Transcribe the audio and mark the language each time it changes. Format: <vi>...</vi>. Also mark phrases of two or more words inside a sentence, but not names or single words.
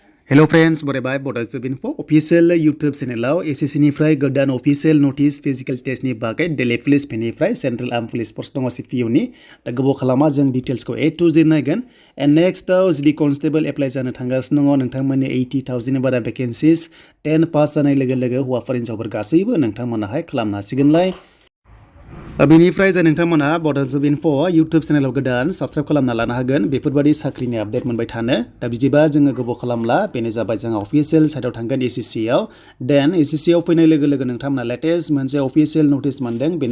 <en>Hello friends, बरायबाय Bodo Info official YouTube channel SSC</en> <brx>निफ्राय गोदान</brx> <en>official notice physical test</en> <brx>नि बागै</brx> <en>Delhi Police निफ्राय Central Armed Police Force दङ CPO</en> <brx>नि दा गोबाव खालामा जों</brx> <en>details को A to Z नायगोन and next जदि constable apply</en> <brx>जानो थांगासिनो दङ नोंथांमोननि 80,000 नि बारा vacancies 10 pass जानाय लोगो लोगो हौवाफोर हिनजावफोर गासैबो नोंथांमोनाहाय खालामनो हासिगोनलाय बेनिफ्राय जे नोंथांमोनहा Bodo Info YouTube चेनेलाव गोदान साबस्क्राइब खालामना लानो हागोन बेफोरबायदि साख्रिनि आपडेट मोनबाय थानो दा बिदिबा जोङो गोबाव खालामला बेनो जाबाय जों अफिशियेल साइटआव थांगोन SSC आव देन SSC आव फैनाय लोगो लोगो नोंथांमोना लेटेस्ट मोनसे</brx> <en>official notice</en> <brx>मोनदों बेनो</brx>